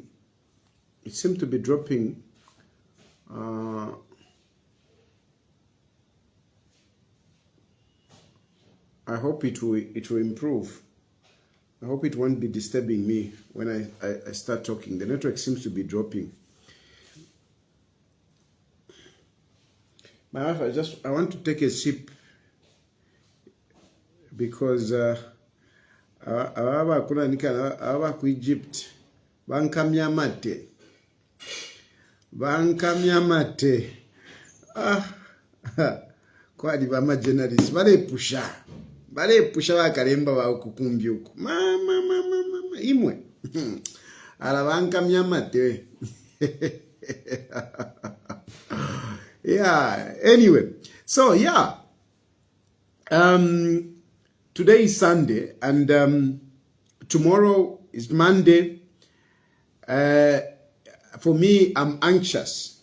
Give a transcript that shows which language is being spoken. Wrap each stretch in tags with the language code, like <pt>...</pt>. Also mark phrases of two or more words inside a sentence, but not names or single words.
<en>It seems to be dropping. I hope it will improve. I hope it won't be disturbing me when I start talking. The network seems to be dropping. My wife, I want to take a sip because</en> <bem>ababa ku Egypt bankamya amate kwadi bama journalists balepusha bakalemba bakukumbya uku mama imwe ala bankamya amate.</bem> <en>Yeah, anyway, so yeah, today is Sunday and tomorrow is Monday. For me, I'm anxious.</en>